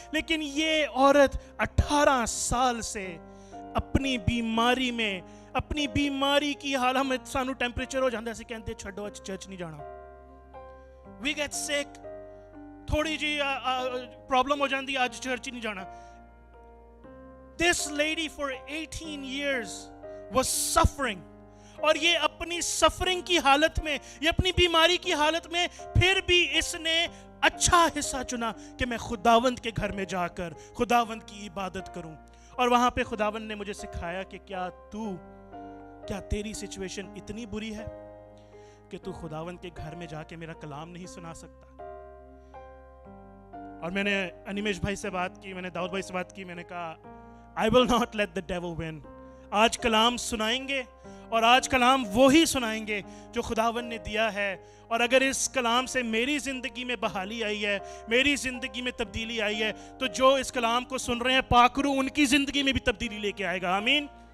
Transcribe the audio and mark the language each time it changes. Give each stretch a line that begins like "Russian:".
Hindi: लेकिन ये औरत 18 साल से अपनी बीमारी में, अपनी बीमारी की हालत में, सानू टेंपरेचर हो जाता है, ऐसे कहते छड्डो आज चर्च नहीं जाना.
English: we get sick,
Hindi: थोड़ी जी प्रॉब्लम हो जाती, आज चर्च ही नहीं जाना.
English: This lady for 18 years was suffering.
Hindi: और ये अपनी सफरिंग की हालत में, ये अपनी बीमारी की हालत में, फिर भी इसने अच्छा हिस्सा चुना कि मैं खुदावंद के घर में जाकर खुदावंद की इबादत करूं. और वहां पे खुदावंद ने मुझे सिखाया कि क्या तेरी सिचुएशन इतनी बुरी है कि तू खुदावंद के घर में जाके मेरा कलाम नहीं सुना सकता. और मैंने अनिमेश भाई से बात की, मैंने दाऊद भाई से बात की. मैंने कहा
English: I will not let the devil win.
Hindi: आज कलाम सुनाएंगे और आज कलाम वो ही सुनाएंगे जो खुदावंद ने दिया है. और अगर इस कलाम से मेरी जिंदगी में बहाली आई है, मेरी जिंदगी में तब्दीली आई है, तो जो इस कलाम को सुन रहे हैं पाकरू उनकी जिंदगी में भी तब्दीली लेके आएगा. आमीन.